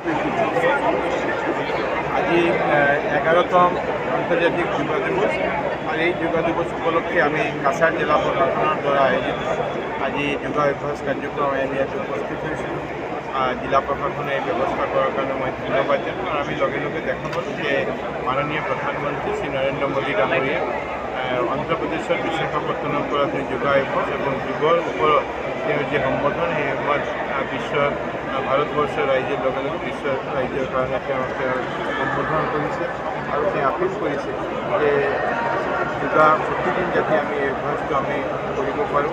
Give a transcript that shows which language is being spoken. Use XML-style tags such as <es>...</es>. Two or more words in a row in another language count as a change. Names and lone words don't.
<as>আজি 11তম আন্তর্জাতিক যোগা দিবস।</as> <bn>আর এই যোগা দিবস উপলক্ষে আমি কাছাড় জেলা প্রশাসনের দ্বারা আয়োজিত আজি যোগা অভ্যাস কার্যক্রম এরিয়াতে উপস্থিত হয়েছিল। জেলা প্রশাসনে ব্যবস্থা করার কারণে মই ধন্যবাদ জানাই। আর আমি লগে লগে দেখা পালো যে মাননীয় প্রধানমন্ত্রী শ্রী</bn> <as>নরেন্দ্র মোদী ডাঙৰীয়া অন্ধ্রপ্রদেশের বিশাখাপত্তনম পৰা যোগা অভ্যাস এবং যুগৰ ওপৰত তেওঁৰ যে সম্বোধন, সেই বিশ্বৰ ভাৰতবৰ্ষৰ ৰাইজৰ লগে লগে বিশ্বৰ ৰাইজৰ কাৰণে তেওঁ সম্বোধন কৰিছে আৰু তেওঁ আপিল কৰিছে যে যোগা প্ৰতিদিন যাতে আমি এই অভ্যাসটো আমি কৰিব পাৰোঁ।</as>